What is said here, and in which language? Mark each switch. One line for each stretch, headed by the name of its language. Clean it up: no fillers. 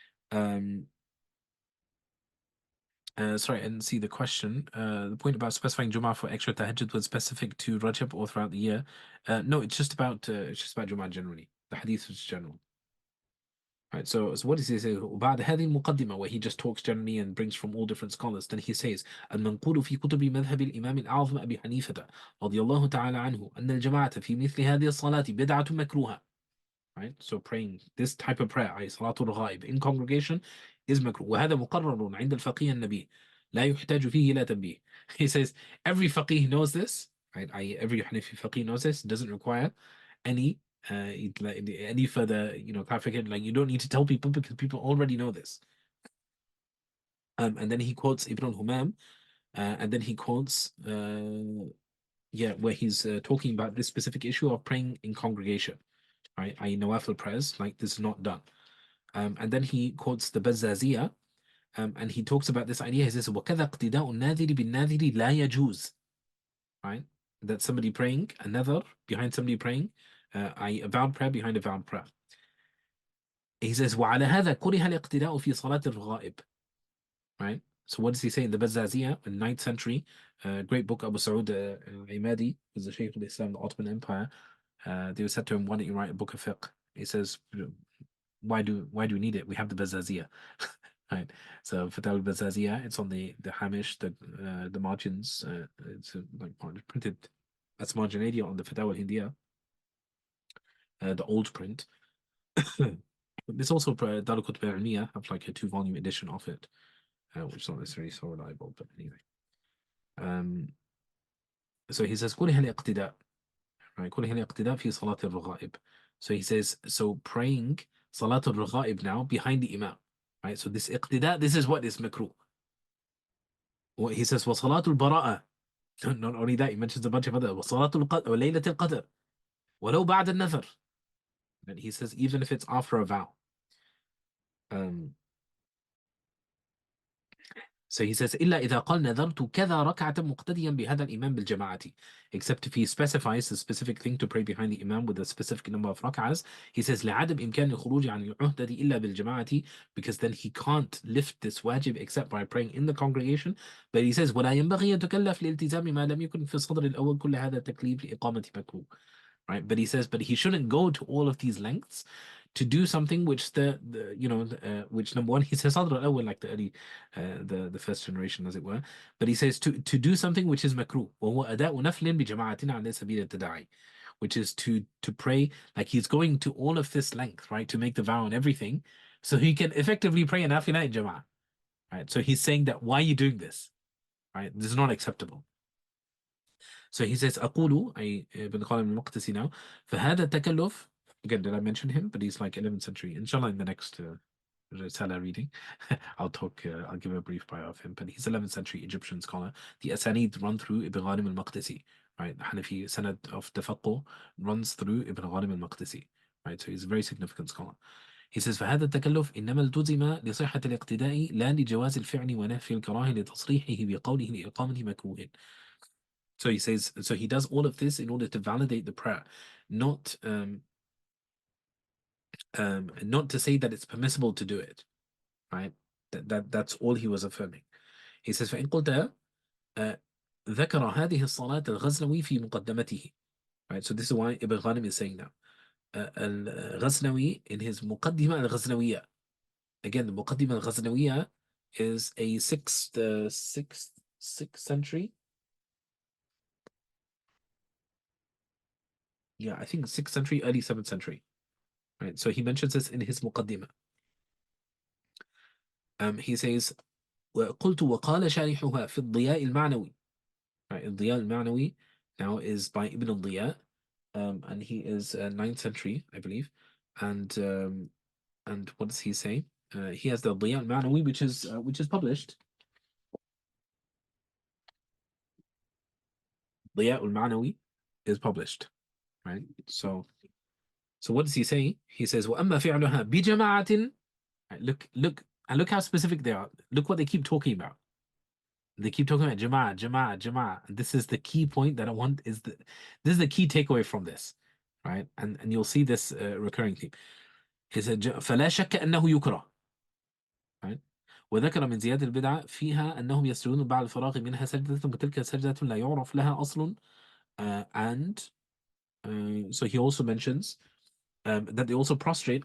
English: Um, sorry, I didn't see the question. The point about specifying Jummah for extra tahajjud was specific to Rajab or throughout the year. No, it's just about Jummah generally. The hadith is general. Right, so what does he say?
Arabic: وبعد هذه المقدمة,
English: where he just talks generally and brings from all different scholars, then he says
Arabic: المنقول في كتب مذهب الإمام الأعظم أبي حنيفة رضي الله تعالى عنه أن الجماعة في مثل هذه الصلاة بدعة مكروهة.
English: Right, so praying this type of prayer,
Arabic: أي صلاة الرغائب
English: in congregation, is مكروه.
Arabic: وهذا مقرر عند الفقيه النبي لا يحتاج فيه إلى تنبيه.
English: He says every faqih knows this, right? Every Hanafi faqih knows this. It doesn't require any any further clarification. Like, you don't need to tell people because people already know this. And then he quotes Ibn al-Humam, and then he quotes where he's talking about this specific issue of praying in congregation, right? I nawafil prayers, like, this is not done. And then he quotes the Bazzaziyah, and he talks about this idea. He says
Arabic: وَكَذَا اقْتِدَاءُ النَّاذِرِ بِالنَّاذِرِ لَا يَجُوزُ,
English: right? That somebody praying a nadhar behind somebody praying a vowed prayer behind a vowed prayer. He says
Arabic: وعلى هذا كره الاقتداء في صلاة الرغائب, right?
English: So what does he say in the Bazzaziyah in 9th century, great book, Abu Sa'ud Imadi was the Shaykh of Islam, the Ottoman Empire. They were said to him, why don't you write a book of fiqh? He says, why do we need it? We have the Bazzaziyah. Right. So Fatawa al-Bazzaziyah, it's on the hamish, the margins. It's like printed as margin 80 on the Fatawa al-Hindiyah, the old print. There's also Darul Kutub al-Ilmiyah, have like a 2-volume edition of it, which is not necessarily so reliable, but anyway. So he says
Arabic: كره الاقتداء,
English: right?
Arabic: كره الاقتداء في صلاة الرغائب.
English: So he says, so praying صلاة الرغائب now behind the imam, right? So this iqtida, this is what is makruh. He says
Arabic: وصلاة البراءة.
English: Not only that, he mentions a bunch of other
Arabic: وصلاة القدر وليلة القدر ولو بعد النذر.
English: And he says even if it's after a vow. So he says
Arabic: إلا إذا قال نذرت كذا ركعة مقتديا بهذا الإمام بالجماعة.
English: Except if he specifies a specific thing to pray behind the imam with a specific number of rak'ahs. He says
Arabic: لعدم إمكان الخروج عن العهدة إلا بالجماعة,
English: because then he can't lift this wajib except by praying in the congregation. But he says
Arabic: ولا ينبغي أن تكلف لالتزام ما لم يكن في الصدر الأول كل هذا تكليف لإقامة مكروه.
English: Right, but he says, but he shouldn't go to all of these lengths to do something which which number one, he says Sadr al-Awwal, like the early the first generation, as it were, but he says to do something which is makruh,
Arabic: وهو أداء نفل بجماعة على سبيل التداعي,
English: which is to pray, like he's going to all of this length, right, to make the vow and everything, so he can effectively pray an nafila in jama'ah, right? So he's saying that, why are you doing this, right? This is not acceptable. So he says أقول, Ibn Qasim al-Maqdisi now,
Arabic: فهذا التكلف.
English: Again, did I mention him? But he's like 11th century. Inshallah, in the next risala reading, I'll give a brief bio of him. But he's 11th century Egyptian scholar. The Asanid run through Ibn Ghanim al-Maqdisi, right? The Hanafi Sanad of Tafaqquh runs through Ibn Ghanim al-Maqdisi, right? So he's a very significant scholar. He says
Arabic: فهذا التكلف إنما التزم لصحة الاقتداء لا لجواز الفعل ونفي الكراهة لتصريحه بقوله لإقامة مكروه.
English: So he says, so he does all of this in order to validate the prayer, not to say that it's permissible to do it, right? That's all he was affirming. He says
Arabic: فإن قلت ذكر هذه الصلاة الغزنوي في مقدمته, right?
English: So this is why Ibn Ghanim is saying now. الغزنوي in his مقدمة الغزنوية. Again, the مقدمة الغزنوية is a 6th century. Yeah, I think 6th century, early 7th century. Right, so he mentions this in his muqaddimah. He says,
Arabic: قلت وقال شارحها في الضياء المعنوي.
English: Right, الضياء المعنوي now is by Ibn al-Diya, and he is 9th century, I believe. And what does he say? He has the Diya al-Ma'nawi, which is published. Diya al-Ma'nawi is published, right? So what does he say? He says
Arabic: وأما فعلها بجماعة.
English: Right, look And look how specific they are. Look what they keep talking about. They keep talking about Jama'ah, Jama'ah, Jama'ah. And this is the key point that I want is this is the key takeaway from this, right? And you'll see this recurring theme. He said
Arabic: فلا شك أنه يكره, right? وذكر من زيادة البدعة فيها أنهم يسجدون بعد الفراغ منها سجدة وتلك سجدة لا يعرف لها أصل,
English: and so he also mentions that they also prostrate.